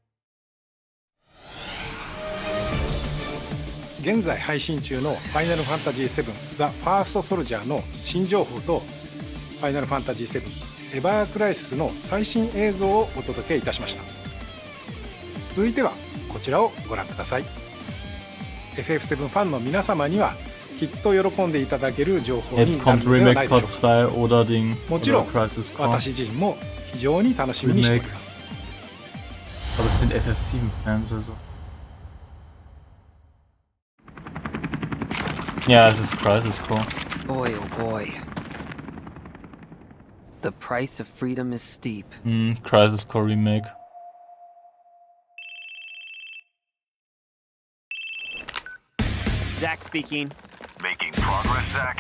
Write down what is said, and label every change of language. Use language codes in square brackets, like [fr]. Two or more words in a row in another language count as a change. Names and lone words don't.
[ja] 現在配信中のファイナルファンタジー7ザ・ファーストソルジャーの新情報とファイナルファンタジー7エバークライシスの最新映像をお届けいたしました。続いてはこちらをご覧ください。 FF7 ファンの皆様にはきっと喜んでいただける情報になる [de] Jetzt [ja] の [de] kommt [ja] ではない [de] Remake [ja] でしょう [de] Part [ja] か。 [de] 2 oder Ding [ja] もちろ [de] oder [ja] ん [de] Crisis Core. [ja] 私自身も非常に楽しみにしております。 [de] Aber es sind FF7-Fans also. Ja, es ist Crisis Core. [en] Boy, oh boy. The price of freedom is steep. Crisis Core Remake. Zach speaking. Making progress, Zach?